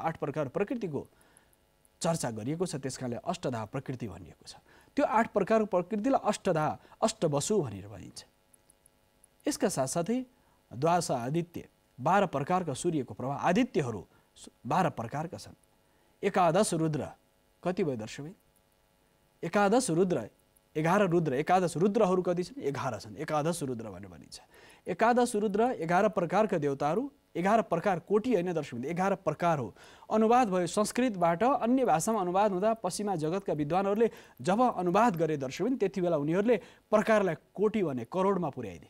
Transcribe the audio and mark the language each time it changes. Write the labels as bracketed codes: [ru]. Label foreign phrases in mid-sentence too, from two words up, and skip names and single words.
[ne] 8 प्रकार प्रकृतिको चर्चा गरिएको छ, त्यसकारणले अष्टधा प्रकृति भनिएको छ। त्यो 8 प्रकारको प्रकृतिलाई अष्टधा अष्टवसु भनेर भनिन्छ। यसका साथसाथै द्वादश आदित्य, 12 प्रकारका सूर्यको प्रभाव। आदित्यहरू 12 प्रकारका छन्। एकादश रुद्र कति भयो दर्शकबिन? एकादश रुद्र, 11 रुद्र। एकादश रुद्रहरू कति छन्? 11 छन्। एकादश रुद्र भनेर भनिन्छ। एकादश रुद्र 11 प्रकारका देवताहरू। 11 प्रकार, कोटी होइन दर्शकबिन, 11 प्रकार हो। अनुवाद भयो संस्कृतबाट अन्य भाषामा अनुवाद हुँदा पश्चिमा जगतका विद्वानहरूले जब अनुवाद गरे दर्शकबिन, त्यति बेला उनीहरूले प्रकारलाई कोटी भने करोडमा पुर्याइदिए।